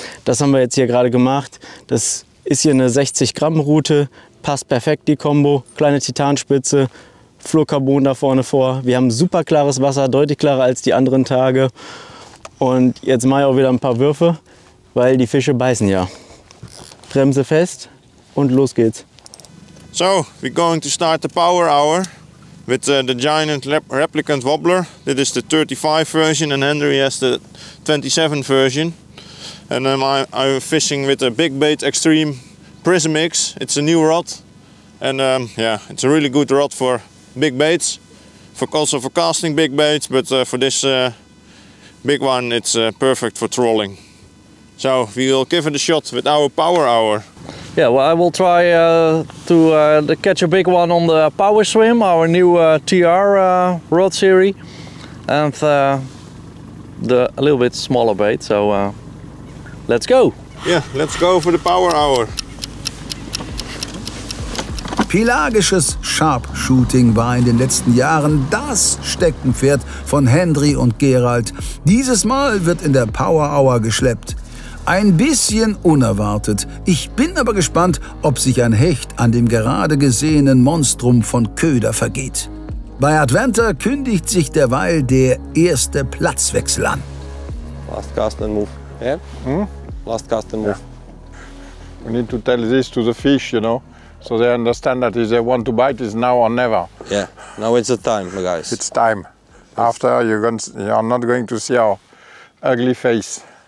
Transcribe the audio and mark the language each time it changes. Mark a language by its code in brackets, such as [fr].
[de] Das haben wir jetzt hier gerade gemacht. Das ist hier eine 60 Gramm Route, passt perfekt die Kombo, kleine Titanspitze. Fluorcarbon da vorne vor. Wir haben super klares Wasser, deutlich klarer als die anderen Tage. Und jetzt mache ich auch wieder ein paar Würfe, weil die Fische beißen ja. Bremse fest und los geht's. [en] So, we're going to start the power hour with the giant replicant wobbler. This is the 35 version and Henry has the 27 version. And I'm fishing with a Big Bait Extreme Prism X. It's a new rod. And yeah, it's a really good rod for big baits, also for casting big baits, but for this big one it's perfect for trolling. So we will give it a shot with our power hour. Yeah, well, I will try to catch a big one on the Power Swim, our new TR rod series, and a little bit smaller bait. So let's go. Yeah, let's go for the power hour. [de] Pelagisches Sharpshooting war in den letzten Jahren das Steckenpferd von Hendry und Gerald. Dieses Mal wird in der Power Hour geschleppt. Ein bisschen unerwartet. Ich bin aber gespannt, ob sich ein Hecht an dem gerade gesehenen Monstrum von Köder vergeht. Bei Adventure kündigt sich derweil der erste Platzwechsel an. [en] Last cast and move. Yeah? Last cast and move. We need to tell this to the fish, you know, so they understand that if they want to bite, it's now or never. Yeah, now it's the time, guys. It's time. After, you're not going to see our ugly face.